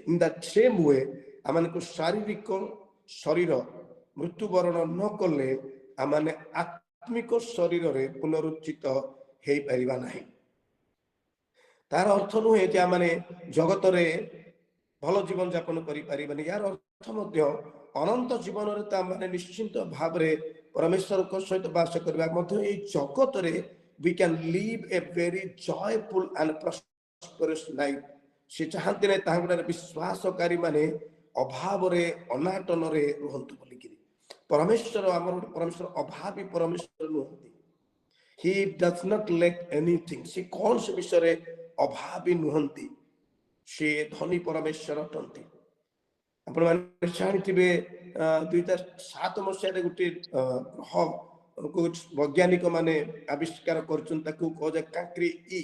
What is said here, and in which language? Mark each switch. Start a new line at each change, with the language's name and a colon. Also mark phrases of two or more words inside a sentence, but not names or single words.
English: in that same way
Odia: ଆମମାନଙ୍କୁ ଶାରୀରିକ ଶରୀର ମୃତ୍ୟୁବରଣ ନ କଲେ ଆମେ ଆତ୍ମିକ ଶରୀରରେ ପୁନରୁତ୍ଥିତ ହେଇପାରିବା ନାହିଁ। ତାର ଅର୍ଥ ନୁହେଁ ଯେ ଆମେ ଜଗତରେ ଭଲ ଜୀବନ ଯାପନ କରିପାରିବାନି। ଏହାର ଅର୍ଥ ମଧ୍ୟ ଅନନ୍ତ ଜୀବନରେ ତା ମାନେ ନିଶ୍ଚିନ୍ତ ଭାବରେ ପରମେଶ୍ୱରଙ୍କ ସହିତ ବାସ କରିବା ମଧ୍ୟ ଏଇ ଜଗତରେ
English: we can live a very joyful and prosperous life।
Odia: ସେ ଚାହାନ୍ତି ନାହିଁ ତାହାଙ୍କର ବିଶ୍ୱାସକାରୀ ମାନେ ଅଭାବରେ ଅନାଟନରେ ରୁହନ୍ତୁ ବୋଲିକିରି। ପରମେଶ୍ୱର ଆମର ପରମେଶ୍ୱର ଅଭାବୀ ପରମେଶ୍ୱର ନୁହନ୍ତି।
English: He does not lack anything।
Odia: ସେ କୌଣସି ବିଷୟରେ ଅଭାବୀ ନୁହନ୍ତି। ସେ ଧନୀ ପରମେଶ୍ୱର ଅଟନ୍ତି। ଆପଣମାନେ ଜାଣିଥିବେ 2007 ମସିହାରେ ଗୋଟିଏ ଗ୍ରହ ବୈଜ୍ଞାନିକ ମାନେ ଆବିଷ୍କାର କରୁଛନ୍ତି, ତାକୁ କୁହାଯାଏ କାଙ୍କ୍ରି ଇ।